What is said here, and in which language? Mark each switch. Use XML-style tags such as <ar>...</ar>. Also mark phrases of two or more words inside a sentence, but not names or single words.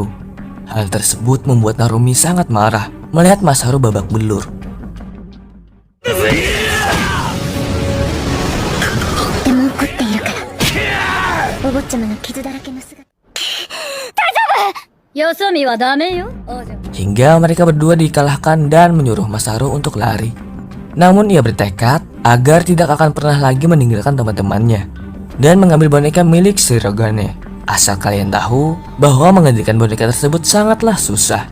<id>Hal tersebut membuat Narumi sangat marah melihat Masaru babak belur.</id> <ja>とっても怒っているからお坊ちゃまの傷だらけの姿大丈夫よそ見はダメよ</ja> <id>Hingga mereka berdua dikalahkan dan menyuruh Masaru untuk lari. Namun ia bertekad agar tidak akan pernah lagi meninggalkan teman-temannya dan mengambil boneka milik Sirogane. Asal kalian tahu bahwa menggantikan boneka tersebut sangatlah susah.</id>